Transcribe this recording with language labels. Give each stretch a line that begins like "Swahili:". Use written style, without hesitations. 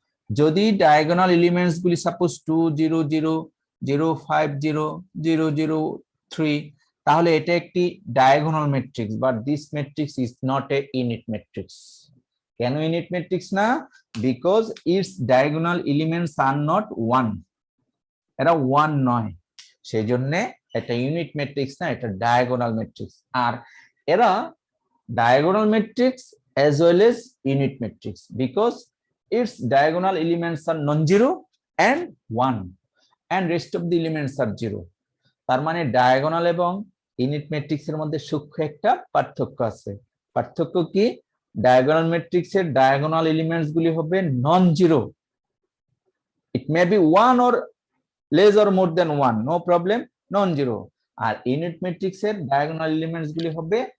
Bangla: যদি diagonal elements গুলি suppose 2 0 0 0 5 0 0 0 3, তাহলে এটা একটি diagonal matrix,
English: But this matrix is not a unit matrix.
Bangla: কেন ইউনিট ম্যাট্রিক্স না?
English: because it's diagonal elements are not
Bangla: 1, এরা 1 নয়, সেই জন্য এটা ইউনিট ম্যাট্রিক্স না, এটা ডায়াগোনাল ম্যাট্রিক্স। আর এরা diagonal matrix
English: as well as unit matrix because its diagonal elements are non-zero and 1 and rest of the elements are 0.
Bangla: তার মানে ডায়াগোনাল এবং ইউনিট ম্যাট্রিক্স এর মধ্যে সূক্ষ্ম একটা পার্থক্য আছে। পার্থক্য কি? ডায়াগোনাল ম্যাট্রিক্সের ডায়াগোনাল এলিমেন্টস গুলি হবে non zero,
English: it may be 1 or less or more than 1, no problem,
Bangla: non zero. আর unit ম্যাট্রিক্সের ডায়াগোনাল এলিমেন্টস গুলি হবে